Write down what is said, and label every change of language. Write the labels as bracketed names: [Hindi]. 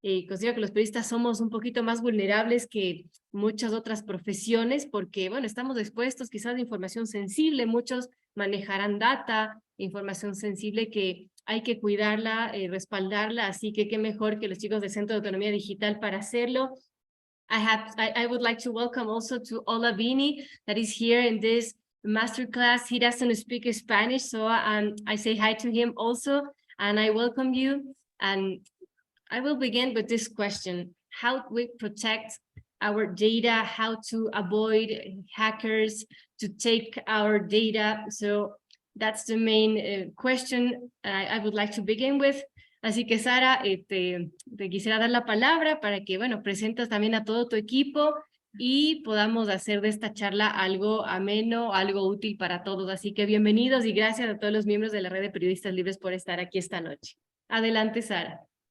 [Spanish] Considero que los periodistas somos un poquito más vulnerables que muchas otras profesiones porque, bueno, estamos expuestos quizás a información sensible, muchos manejarán data, información sensible que hay que cuidarla, respaldarla, así que qué mejor que los chicos del Centro de Autonomía Digital para hacerlo. [English] I would like to welcome also to Ola Vini that is here in this masterclass. He doesn't speak Spanish, so I say hi to him also, and I welcome you. And I will begin with this question: how do we protect our data? How to avoid hackers to take our data? So that's the main question I would like to begin with. [Spanish] Así que Sara, te quisiera dar la palabra para que, bueno, presentes también a todo tu equipo y podamos hacer de esta charla algo ameno, algo útil para todos. Así que bienvenidos y gracias a todos los miembros de la Red de Periodistas Libres por estar aquí esta noche. Adelante, Sara.